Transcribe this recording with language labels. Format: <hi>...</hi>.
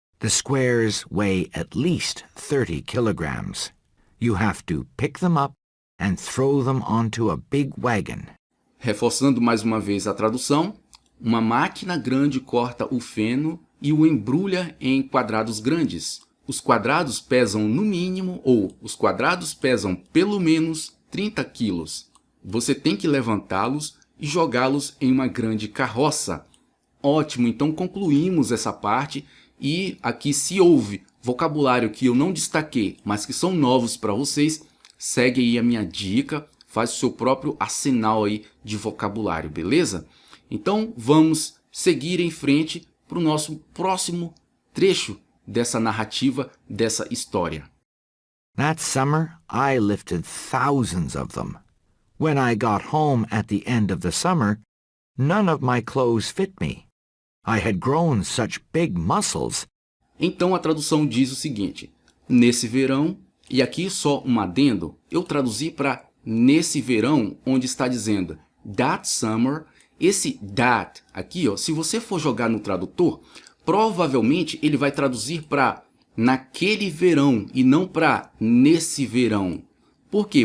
<en>The squares weigh at least 30 kilograms. You have to pick them up and throw them onto a big wagon.</en> <pt>Reforçando mais uma vez a tradução, uma máquina grande corta o feno e o embrulha em quadrados grandes. Os quadrados pesam no mínimo, ou os quadrados pesam pelo menos 30 quilos. Você tem que levantá-los e jogá-los em uma grande carroça. Ótimo, então concluímos essa parte e aqui se houve vocabulário que eu não destaquei, mas que são novos para vocês, segue aí a minha dica, faz o seu próprio arsenal aí de vocabulário, beleza? Então vamos seguir em frente para o nosso próximo trecho dessa narrativa, dessa história.</pt> <en>That summer, I lifted thousands of them. When I got home at the end of the summer, none of my clothes fit me. I had grown such big muscles.</en> <pt>Então a tradução diz o seguinte: nesse verão, e aqui só um adendo, eu traduzi para nesse verão, onde está dizendo</pt> <en>that summer.</en> <pt>Esse that aqui, ó, se você for jogar no tradutor, provavelmente ele vai traduzir para naquele verão e não para nesse verão. Por quê?</pt>